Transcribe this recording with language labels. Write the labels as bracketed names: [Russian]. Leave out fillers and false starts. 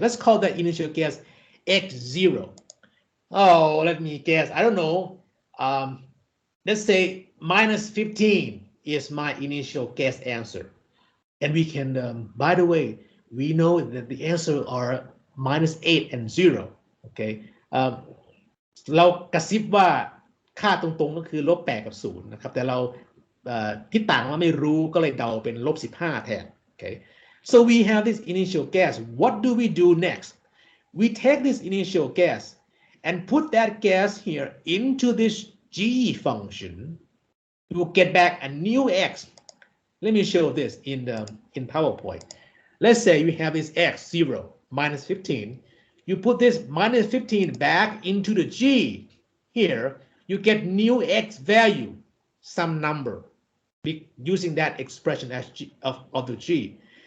[English] Let's call that initial guess x0. Oh, let me guess. I don't know. Let's say minus 15 is my initial guess answer, and we can. By the way, we know that the answer are minus 8 and 0. Okay. [Thai] เรากระซิบว่าค่าตรงๆก็คือลบ8กับ0นะครับแต่เราที่ต่างว่าไม่รู้ก็เลยเดาเป็นลบ15แทน [English] okay so we have this initial guess. What do we do next? We take this initial guess and put that guess here into this g function. We will get back a new x. Let me show this in PowerPoint. Let's say we have this x 0 minus 15. You put this minus 15 back into the g here, you get new x value, some number, using that expression as g of the g.